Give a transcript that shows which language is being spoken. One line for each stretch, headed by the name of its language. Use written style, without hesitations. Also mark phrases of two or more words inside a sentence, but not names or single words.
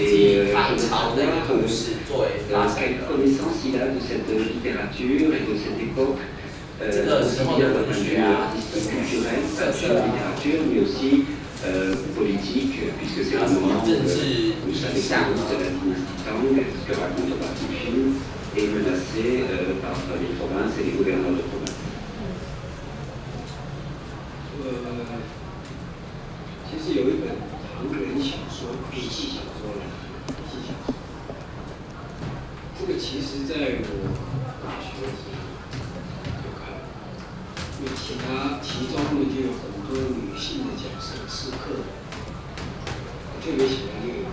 French: Et je voudrais savoir quelle connaissance il a de cette littérature et de cette époque, aussi bien d'un point de vue artistique, culturel, de littérature, mais aussi politique, puisque c'est le moment où vous savez que de la dynastie Tang, que raconte la partie du film, est menacée par les provinces et les gouverneurs de province.
Chinese: 其实有一本唐人小说，笔记小说来，笔记小说。这个其实在我大学的时候就看了，因为其中呢就有很多女性的角色是客人， 特别喜欢这个。